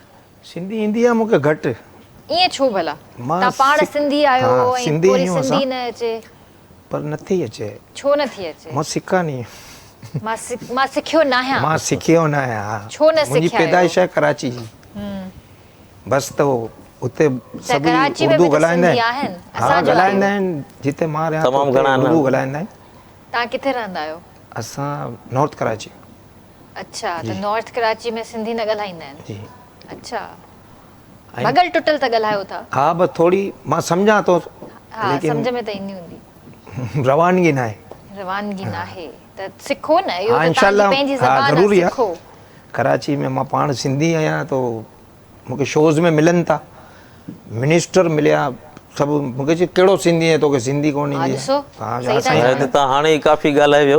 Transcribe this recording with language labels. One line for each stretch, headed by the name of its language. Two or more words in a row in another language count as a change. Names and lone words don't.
Sindhi: सिंधी ईंदी आहे मूंखे घटि। ईअं छो भला? मां तव्हां पाण सिंधी आहियो हाँ, ऐं सिंधी पूरी आहियूं सिंधी असां। न अचे? पर नथी अचे, छो नथी अचे? मां सिखा नहीं, मां सिखियो न आहियां। मां सिखियो न आहियां। छो न मुंहिंजी सिखिया आहियो? पैदाइश आहे कराची जी, बस। तो उते सभई
Hindi: कराची में
Sindhi: उर्दू बि त ॻाल्हाईंदा सिंधी आहिनि। आहिनि, हा, असांजो ॻाल्हाईंदा आहियो। आहिनि, जिते मां रहियां तमामु उते घणा आहिनि। उर्दू ॻाल्हाईंदा आहिनि। तव्हां किथे रहंदा आहियो? असां नॉर्थ कराची। अच्छा, त नॉर्थ कराची में सिंधी न ॻाल्हाईंदा आहिनि? जी। अच्छा, भॻल टुटल त ॻाल्हायो था? हा, बस थोड़ी मां सम्झां थो, हा लेकिन सम्झ में त ईंदी हूंदी
Hindi: रवानगी ना है।
Sindhi: रवानगी न आहे त सिखो न इहो हाँ त इंशाल्लाह, तव्हांजी पंहिंजी हाँ ज़बान ज़रूरी आहे आहे। सिखो कराची में मां पाण सिंधी आहियां तो मूंखे शोज़ में मिलनि था, मिनिस्टर मिलिया सभु, मूंखे चई कहिड़ो सिंधी आहे तोखे सिंधी कोन हा ईंदी ॾिसो आहे? सही था हाणे त तव्हां हाणे ई काफ़ी ॻाल्हाए वियो।